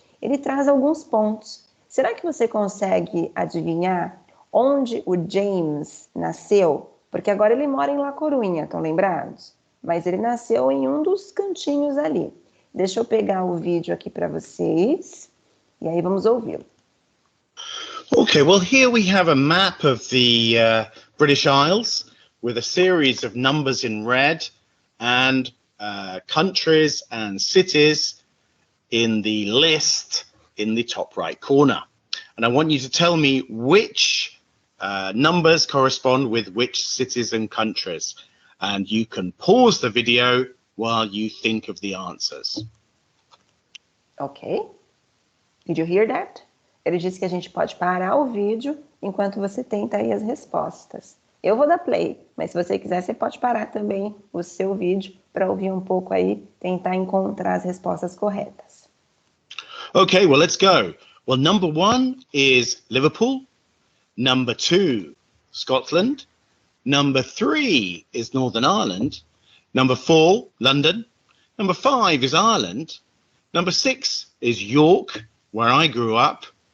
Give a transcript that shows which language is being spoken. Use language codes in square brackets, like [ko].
[pt] Ele traz alguns pontos. Será que você consegue adivinhar onde o James nasceu? Porque agora ele mora em La Coruña, estão lembrados? Mas ele nasceu em um dos cantinhos ali. Deixa eu pegar o vídeo aqui para vocês e aí vamos ouvi-lo. [en] Okay, well, here we have a map of the British Isles with a series of numbers in red and countries and cities in the list in the top right corner. And I want you to tell me which numbers correspond with which cities and countries. And you can pause the video while you think of the answers. Okay. Did you hear that? [pt] Ele disse que a gente pode parar o vídeo enquanto você tenta aí as respostas. Eu vou dar play, mas se você quiser, você pode parar também o seu vídeo para ouvir um pouco aí, tentar encontrar as respostas corretas. [en] Okay, well, let's go. Well, number 1 is Liverpool. Number 2, Scotland. Number 3 is Northern Ireland. Number 4, London. Number 5 is Ireland. Number 6 is York, where I grew up.